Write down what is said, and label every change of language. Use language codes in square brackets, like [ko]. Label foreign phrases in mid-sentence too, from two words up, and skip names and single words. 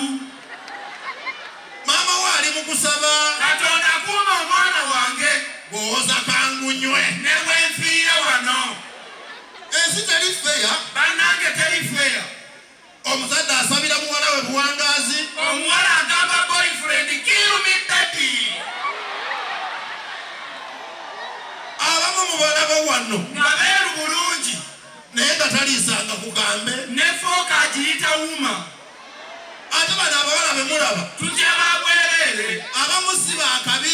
[lg] maama waali mu kusaba Katonda akuuma omwana wange. bw'owoza kangunywe Ne bwenfiira wano. ensi teri feya Bannange teri feya. omuzadde asabira muwala we buwangaazi Omuwala agamba [en] boyfriend kill me daddy. [lg] abamu mu balaba wano Nga beeru bulungi. naye nga taliisanga ku kambe Ne fooka agiyita wuma. ate bano abawala be mulaba Tutya babwereere. abamu si baakabi